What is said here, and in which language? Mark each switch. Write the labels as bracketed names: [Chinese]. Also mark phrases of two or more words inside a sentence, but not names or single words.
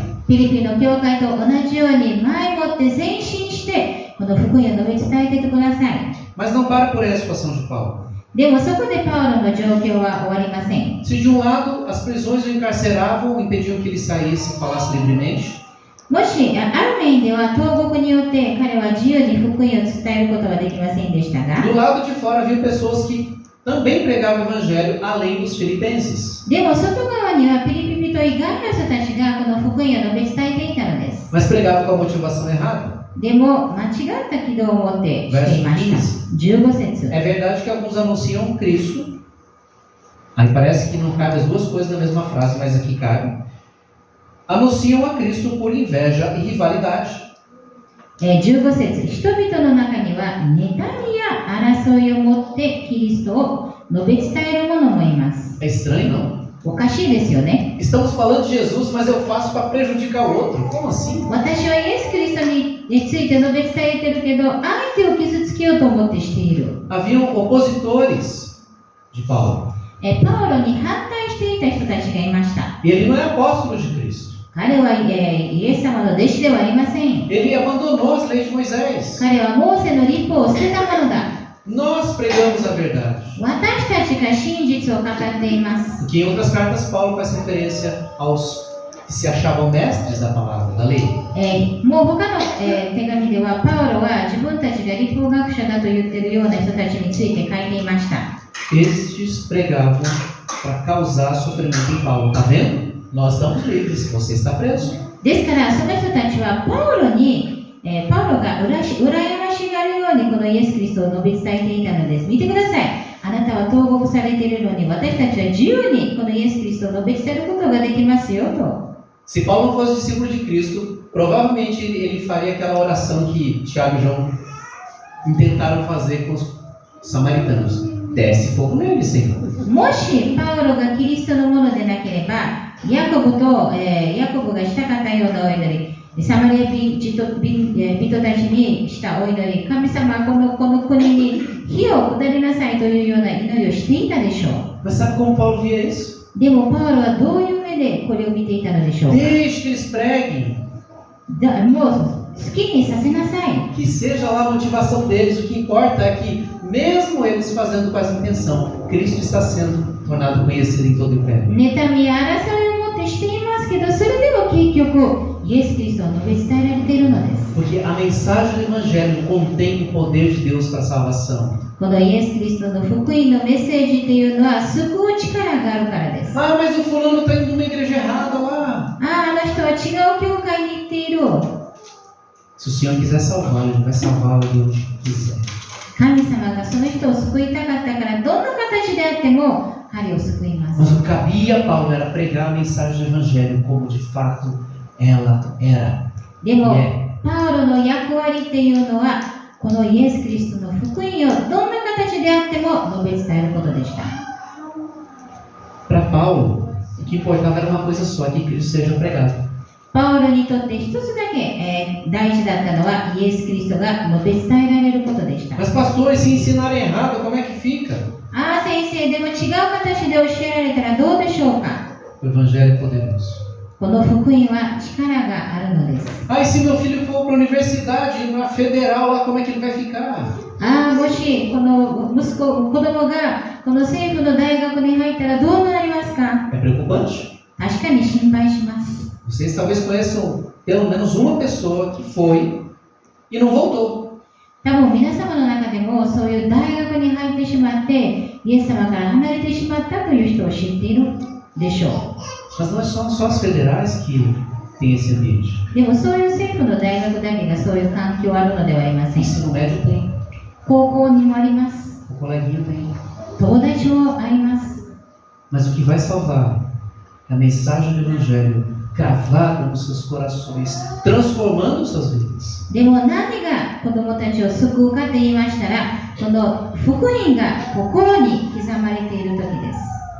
[Japanese] フィリピンの教会と同じように前もって前進してこの福音を述べ伝えていてください。 [Portuguese] Mas não para por aí a situação de Paulo. [Japanese] でもそこでパウロの状況は終わりません。 [Portuguese] Se de um lado as prisões o encarceravam, impediam que ele saísse e falasse livremente, [Japanese] もしある面では投獄によって彼は自由に福音を伝えることはできませんでしたが、 [Portuguese] do lado de fora havia pessoas que também pregavam o evangelho além dos filipenses. [Japanese] でも外側にはピリピ人以外の人たちがこの福音を述べ伝えていたのです。 [Portuguese] Mas pregavam com a motivação errada. [Japanese] でも間違った軌道を持ってしていました。15節。 [Portuguese] É verdade que alguns anunciam Cristo. Aí parece que não cabe as duas coisas na mesma frase, mas aqui cabe. Anunciam a Cristo por inveja e rivalidade. [Japanese] 15 節。人々の中には妬みや争いを持ってキリストを述べ伝える者もいます。 [Portuguese] É estranho, não? [Japanese] おかしいですよね。 [Portuguese] Estamos falando de Jesus, mas eu faço para prejudicar o outro. Como assim? [Japanese] 私はイエス・キリストについて述べ伝えてるけど、相手を傷つけようと思ってしている。 [Portuguese] Haviam opositores de Paulo. [Japanese] パウロに反対していた人たちがいました。 [Portuguese] E ele não é apóstolo de Cristo. [Japanese] 彼はイエス様の弟子ではありません。 [Portuguese] Ele abandonou as leis de Moisés. [Japanese] 彼はモーセの律法を捨てたものだ。 [Portuguese] Nós pregamos a verdade. [Japanese] 私たちが真実を語っています。 [Portuguese] Porque em outras cartas, Paulo faz referência aos que se achavam mestres da palavra, da lei. [Japanese] もう他の、手紙ではパウロは自分たちが立法学者だと言っているような人たちについて書いていました。 [Portuguese] Estes pregavam para causar sofrimento em Paulo. Tá vendo? Nós estamos livres, você está preso. [Japanese] ですからその人たちはパウロが羨ましがるようにこのイエス・キリストを述べ伝えていたのです。見てください。あなたは投獄されているのに私たちは自由にこのイエス・キリストを述べ伝えることができますよと。 [Portuguese] Se Paulo não fosse discípulo de Cristo, provavelmente ele faria aquela oração que Tiago e João intentaram fazer com os samaritanos. Desce fogo neles, Senhor. [Japanese] もしパウロがキリストのものでなければ、ヤコブがしたかったようなお祈り、サマリア人たちにしたお祈り、神様はこの国に火を下りなさいというような祈りをしていたでしょう。 [Portuguese] Mas sabe como Paulo via isso? [Japanese] でもパウロはどういう目でこれを見ていたのでしょうか。 [Portuguese] Deixe que eles preguem. [Japanese] もう好きにさせなさい。 [Portuguese] Que seja lá a motivação deles. O que importa é que, mesmo eles fazendo com essa intenção, Cristo está sendo tornado conhecido em todo o império. [Japanese] 妬みや争いをもってしていますけど、それでも結局イエス・キリストを述べ伝えられているのです。 [Portuguese] Porque a mensagem do Evangelho contém o poder de Deus para a salvação. [Japanese] このイエス・キリストの福音のメッセージというのは救う力があるからです。 [Portuguese] Ah, mas o fulano está indo numa igreja errada lá. [Japanese] あの人は違う教会に行っている。 [Portuguese] Se o Senhor quiser salvá-lo, Ele vai salvá-lo de onde quiser. [Japanese] 神様がその人を救いたかったからどんな形であっても彼を救います。 [Portuguese] Mas o que cabia a Paulo era pregar a mensagem do Evangelho como de fato ela era. [Japanese] でも、 [Portuguese] É. [Japanese] パウロの役割っていうのはこのイエス・キリストの福音をどんな形であっても述べ伝えることでした。 [Portuguese] Para Paulo, o que importava era uma coisa só, que Cristo seja pregado. [Japanese] パウロにとって一つだけ、大事だったのはイエス・キリストが述べ伝えられることでした。 [Portuguese] Mas pastor, e se ensinarem errado, como é que fica? [Japanese] ああ先生、でも違う形で教えられたらどうでしょうか。 [Portuguese] O Evangelho é poderoso. [Japanese] この福音は力があるのです。 [Portuguese] Ah, e se meu filho for para a universidade, na federal, lá, como é que ele vai ficar? [Japanese] ああ、もしこの子供がこの政府の大学に入ったらどうなりますか。 [Portuguese] É preocupante. [Japanese] 確かに心配します。 [Portuguese] Vocês talvez conheçam pelo menos uma pessoa que foi e não voltou. [Japanese] 多分皆様の中でもそういう大学に入ってしまってイエス様から離れてしまったという人を知っているでしょう。 [Portuguese] Mas não são só as federais que têm esse ambiente. [Japanese] でもそういう政府の大学だけがそういう環境あるのではありません。 [Portuguese] Ensino médio tem, [Japanese] 高校にもあります。 [Portuguese] o coleguinha tem. [Japanese] 東大もあります。 [Portuguese] Mas o que vai salvar é a mensagem do Evangelho cravada nos seus corações, transformando suas vidas. [Japanese] でも何が子供たちを救うかと言いましたら、この福音が心に刻まれている時です。